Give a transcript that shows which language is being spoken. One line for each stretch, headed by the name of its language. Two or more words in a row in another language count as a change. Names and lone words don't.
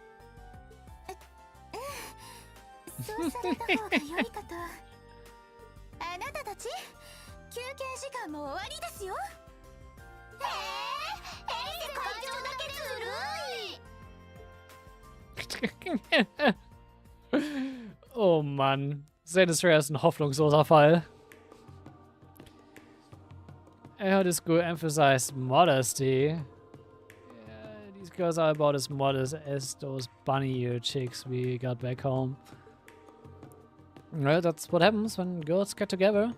Japanese: そうされた方が良いかと。あなたたち、休憩時間も終わりですよ。エリゼ会長だけずるい。
German: Oh Mann. Zenithria ist ein hoffnungsloser Fall.
English: This school emphasized modesty. Yeah, these girls are about as modest as those bunny-eared chicks we got back home. Well, that's what happens when girls get together.